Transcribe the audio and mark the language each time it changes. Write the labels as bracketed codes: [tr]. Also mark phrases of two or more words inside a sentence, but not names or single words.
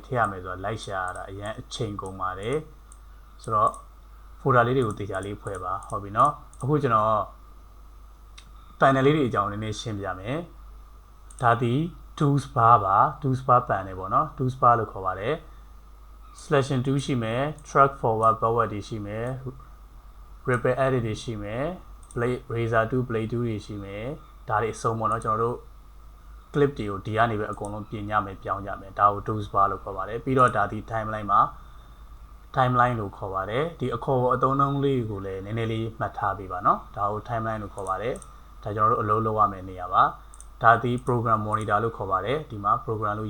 [my] ထည့်ရမယ်ဆိုတော့လိုက်ရှာရတာအရင်အချိန်ကုန်ပါတယ်ဆိုတော့ folder လေးတွေကိုတေချာလေးဖွဲ့ပါဟုတ်ပြီနော်အခုကျွန်တော် panel လေးတွေအကြောင်းနည်းနည်းရှင်းပြမယ်ဒါဒီ [en] tools bar [my] ပါ [en] tools bar panel [my] ပေါ့နော် [en] tools bar [my] လို့ခေါ်ပါတယ် selection 2ရှိမယ် [en] track forward backward [my] တွေရှိမယ် [en] repair edit [my] တွေရှိမယ် [en] blade razor 2 blade 2 [my] တွေရှိမယ်ဒါတွေအစုံပေါ့နော်ကျွန်တော်တို့ clip တွေကိုဒီကနေပဲအကုန်လုံးပြင်ကြမယ်ပြောင်းကြမယ်ဒါကို tools bar လို့ခေါ်ပါတယ်ပြီးတော့ဒါဒီ timeline မှာ timeline လို့ခေါ်ပါတယ်ဒီအခေါ်အသုံးအနှုန်းလေးကိုလည်းနည်းနည်းလေးမှတ်ထားပေးပါနော်ဒါ ကို timeline လို့ခေါ်ပါတယ်ဒါကျွန်တော်တို့အလုပ်လုပ်ရမယ့်နေရာပါဒါဒီ [en] program monitor [my] လို့ခေါ်ပါတယ်ဒီမှာ program လို့